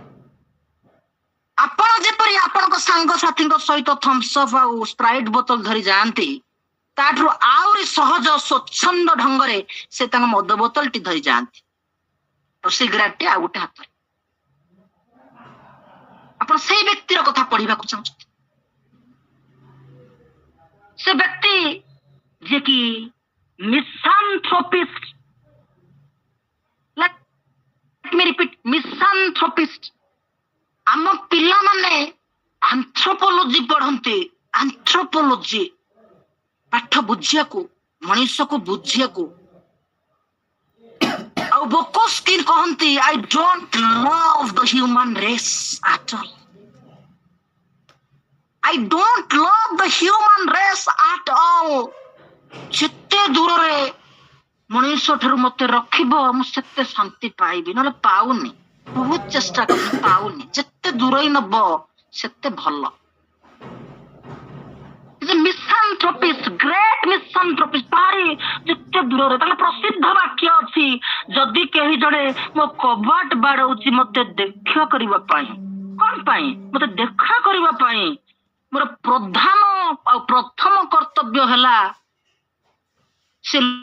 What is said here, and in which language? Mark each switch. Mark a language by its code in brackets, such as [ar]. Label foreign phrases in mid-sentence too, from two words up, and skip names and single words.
[or] ଆପଣ ଯେପରି ଆପଣଙ୍କ ସାଙ୍ଗସାଥୀଙ୍କ ସହିତ ଥମ୍ସଅପ୍ ଆଉ ସ୍ପ୍ରାଇଟ୍ ବୋତଲ ଧରି ଯାଆନ୍ତି, ତାଠାରୁ ଆହୁରି ସହଜ ସ୍ୱଚ୍ଛନ୍ଦ ଢଙ୍ଗରେ ସେ ତାଙ୍କ ମଦ ବୋତଲଟି ଧରି ଯାଆନ୍ତି, ଆଉ ସିଗାରେଟଟି ଆଉ ଗୋଟେ ହାତରେ। ଆପଣ ସେଇ ବ୍ୟକ୍ତିର କଥା ପଢିବାକୁ ଚାହୁଁଛନ୍ତି? ସେ ବ୍ୟକ୍ତି ଯିଏକି ମିସାନ୍ଥ୍ରୋପିଷ୍ଟ, [en] let me repeat [or] ସାଇଣ୍ଟିଷ୍ଟ ଆମ ପିଲାମାନେ ଆନ୍ଥ୍ରୋପୋଲୋଜି ପଢନ୍ତି ଆନ୍ଥ୍ରୋପୋଲୋଜି ପାଠ ବୁଝିବାକୁ ମଣିଷକୁ ବୁଝିବାକୁ ଆଉ ବୋକୋସ୍କି କହନ୍ତି [en] I don't love the human race at all I don't love the human race at all. [or] ଯେତେ ଦୂରରେ ମଣିଷ ଠାରୁ ମତେ ରଖିବ ମୁଁ ସେତେ ଶାନ୍ତି ପାଇବି ନହେଲେ ପାଉନି ବହୁତ ଚେଷ୍ଟା କରୁଛି ପାଉନି ଯେତେ ଦୂରେଇ ନବ ସେତେ ଭଲ [en] misanthropist great misanthropist [or] ଭାରି ଯେତେ ଦୂରରେ ତାଙ୍କ ପ୍ରସିଦ୍ଧ ବାକ୍ୟ ଅଛି ଯଦି କେହି ଜଣେ ମୋ କବାଟ ବାଡଉଛି ମତେ ଦେଖା କରିବା ପାଇଁ କଣ ପାଇଁ ମତେ ଦେଖା କରିବା ପାଇଁ ମୋର ପ୍ରଧାନ ଆଉ ପ୍ରଥମ କର୍ତ୍ତବ୍ୟ ହେଲା ସେ